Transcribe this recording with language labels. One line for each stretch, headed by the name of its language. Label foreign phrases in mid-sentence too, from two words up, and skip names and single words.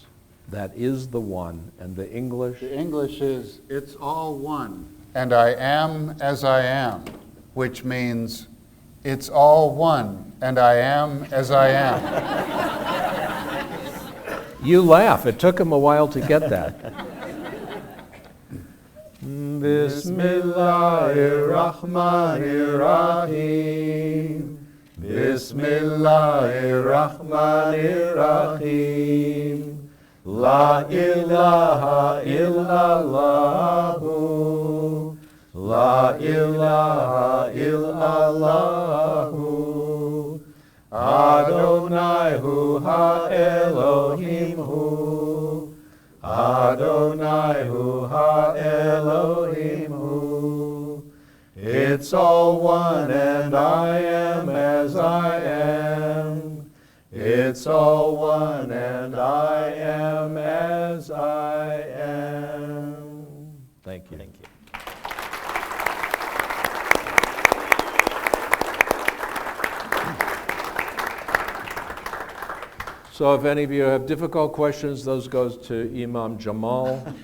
English: That is the one. And the English is, it's all one. And I am as I am, which means it's all one, and I am as I am. You laugh. It took him a while to get that.
Arabic: بسم الله الرحمن الرحيم. بسم الله الرحمن الرحيم. لا إله إلا الله. لا إله إلا الله.
Hebrew: אדני הוא האלהים הוא. אדני הוא האלהים הוא.
English: It's all one and I am as I am. It's all one and I am as I am. Thank you. Thank you. So if any of you have difficult questions, those goes to Imam Jamal.